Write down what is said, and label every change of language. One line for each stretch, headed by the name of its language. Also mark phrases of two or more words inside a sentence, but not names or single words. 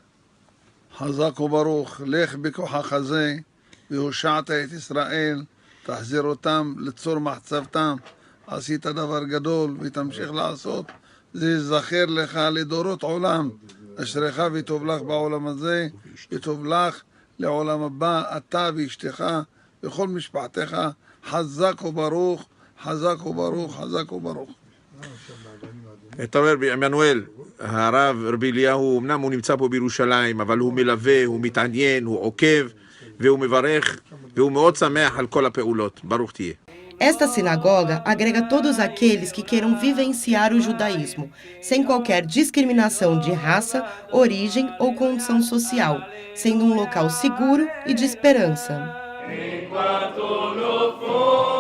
Hebrew: חזק וברוך, לך בכוחך זה, והושעת את ישראל, תחזיר אותם לצור מחצבתם, עשית דבר גדול ותמשיך לעשות, זה ייזכר לך לדורות עולם, אשריך וטוב לך בעולם הזה, וטוב לך לעולם הבא, אתה ואשתך וכל משפחתך, חזק וברוך, חזק וברוך, חזק וברוך. אתה אומר, עמנואל, הרב רבי אליהו, אמנם הוא נמצא פה בירושלים, אבל הוא מלווה, הוא מתעניין, הוא עוקב, והוא מברך, והוא מאוד שמח על כל הפעולות. ברוך תהיה.
Portuguese: Esta sinagoga agrega todos aqueles que queiram vivenciar o judaísmo, sem qualquer discriminação de raça, origem ou condição social, sendo um local seguro e de esperança. Enquanto no